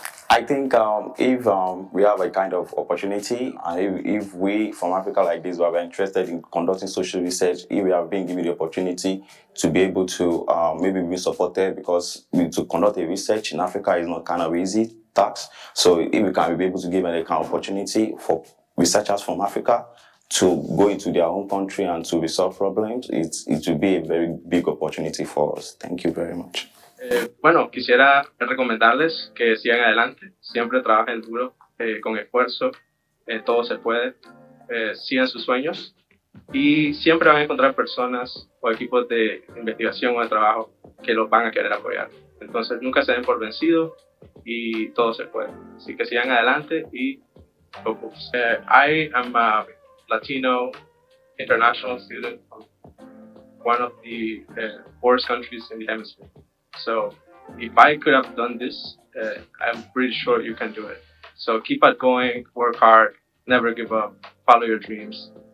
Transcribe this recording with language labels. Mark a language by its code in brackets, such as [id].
[en] I think if we have a kind of opportunity, and if we from Africa like this, who are interested in conducting social research, if we have been given the opportunity to be able to maybe be supported, because to conduct a research in Africa is not kind of easy task. So if we can be able to give a kind of opportunity for researchers from Africa to go into their home country and to resolve problems, it will be a very big opportunity for us. Thank you very much. [es] Bueno, quisiera recomendarles que sigan adelante, siempre trabajen duro, con esfuerzo, todo se puede, sigan sus sueños y siempre van a encontrar personas o equipos de investigación o de trabajo que los van a querer apoyar. Entonces nunca se den por vencidos y todo se puede. Así que sigan adelante y focus. [en] I am a Latino international student from one of the poorest countries in the hemisphere. So if I could have done this, I'm pretty sure you can do it. So keep on going, work hard, never give up, follow your dreams.